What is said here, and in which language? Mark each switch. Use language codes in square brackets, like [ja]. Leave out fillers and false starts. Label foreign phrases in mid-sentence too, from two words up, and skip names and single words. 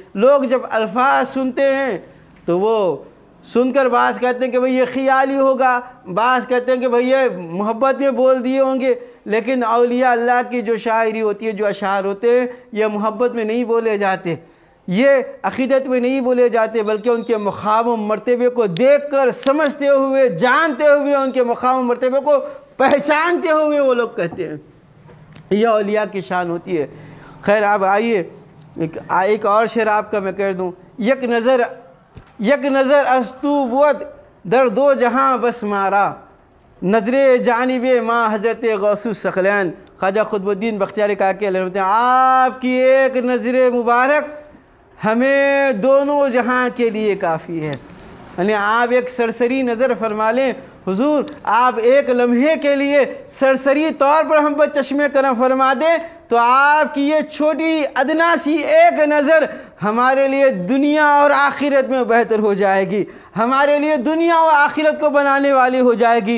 [ur] لوگ جب الفاظ سنتے ہیں تو وہ سن کر بعض کہتے ہیں کہ بھئی یہ خیالی ہوگا، بعض کہتے ہیں کہ بھئی یہ محبت میں بول دیے ہوں گے، لیکن اولیاء اللہ کی جو شاعری ہوتی ہے، جو اشعار ہوتے ہیں، یہ محبت میں نہیں بولے جاتے، یہ عقیدت میں نہیں بولے جاتے، بلکہ ان کے مقام و مرتبے کو دیکھ کر سمجھتے ہوئے، جانتے ہوئے، ان کے مقام و مرتبے کو پہچانتے ہوئے وہ لوگ کہتے ہیں۔ یہ اولیاء کی شان ہوتی ہے۔ خیر اب آئیے ایک اور شعر آپ کا میں کہہ دوں، [fa] یک نظر از تو بود در دو جہاں بس مارا، نظر جانب ماں حضرت غوث الثقلین۔ [ur] خواجہ قطب الدین بختیار کاکی علیہ رحمہ آپ کی ایک نظر مبارک ہمیں دونوں جہاں کے لیے کافی ہے۔ یعنی آپ ایک سرسری نظر فرما لیں حضور، آپ ایک لمحے کے لیے سرسری طور پر ہم پر چشم کرم فرما دیں تو آپ کی یہ چھوٹی ادنا سی ایک نظر ہمارے لیے دنیا اور آخرت میں بہتر ہو جائے گی، ہمارے لیے دنیا و آخرت کو بنانے والی ہو جائے گی۔